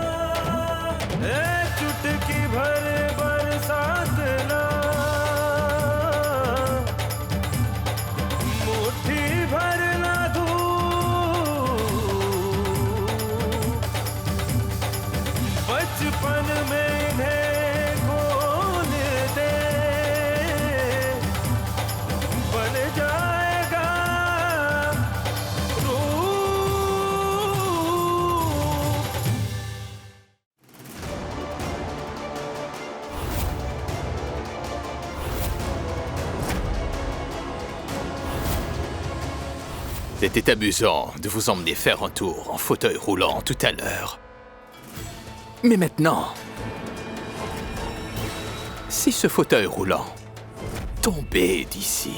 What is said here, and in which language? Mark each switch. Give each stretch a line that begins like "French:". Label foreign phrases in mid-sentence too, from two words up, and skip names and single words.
Hindi: चुटकी भर बरसात ना, मुट्ठी भर ना धूप, बचपन में इन्हें खोल दे, बन जाएगा रूप।
French: C'était amusant de vous emmener faire un tour en fauteuil roulant tout à l'heure. Mais maintenant, si ce fauteuil roulant tombait d'ici...